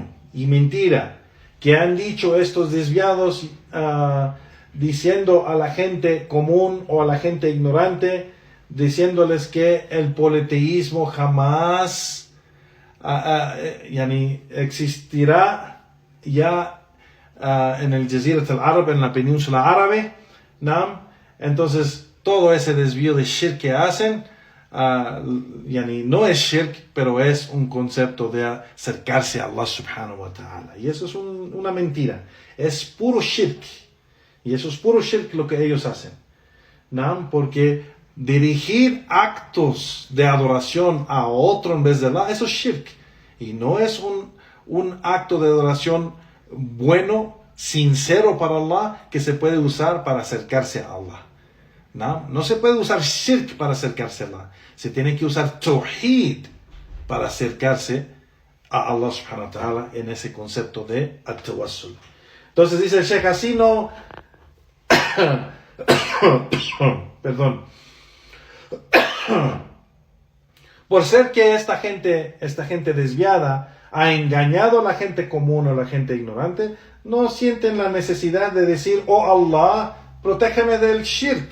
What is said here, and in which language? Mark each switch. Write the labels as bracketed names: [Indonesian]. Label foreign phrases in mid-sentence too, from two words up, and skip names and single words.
[Spanish] y mentira que han dicho estos desviados, diciendo a la gente común o a la gente ignorante, diciéndoles que el politeísmo jamás existirá ya en el Jazirat al-Arab, en la península árabe. Entonces todo ese desvío de shirk que hacen, no es shirk, pero es un concepto de acercarse a Allah [Arabic] سبحانه وتعالى. [Spanish] Y eso es una mentira. Es puro shirk. Y eso es puro shirk lo que ellos hacen. Porque dirigir actos de adoración a otro en vez de Allah, eso es shirk. Y no es un acto de adoración bueno, sincero para Allah, que se puede usar para acercarse a Allah. No se puede usar shirk para acercarse a Allah. Se tiene que usar tawhid para acercarse a Allah [Arabic] سبحانه وتعالى [Spanish] en ese concepto de at-tawassul. Entonces dice el Sheikh, así no perdón, por ser que esta gente desviada ha engañado a la gente común o a la gente ignorante, no sienten la necesidad de decir, oh Allah, protégeme del shirk.